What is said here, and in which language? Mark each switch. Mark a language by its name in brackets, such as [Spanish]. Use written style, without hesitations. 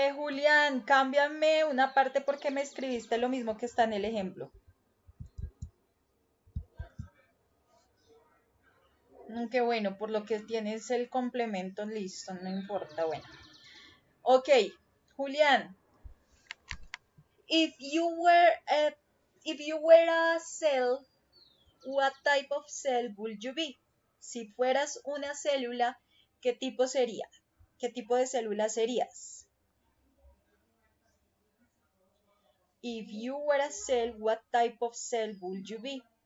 [Spanish] Julián, cámbiame una parte porque me escribiste lo mismo que está en el ejemplo. Qué bueno, por lo que tienes el complemento listo, no importa, bueno. [English] Ok, Julián, if you were a, if you were a cell, what type of cell would you be? [Spanish] Si fueras una célula, ¿qué tipo sería? ¿Qué tipo de célula serías? [English] If you were a cell, what type of cell would you be?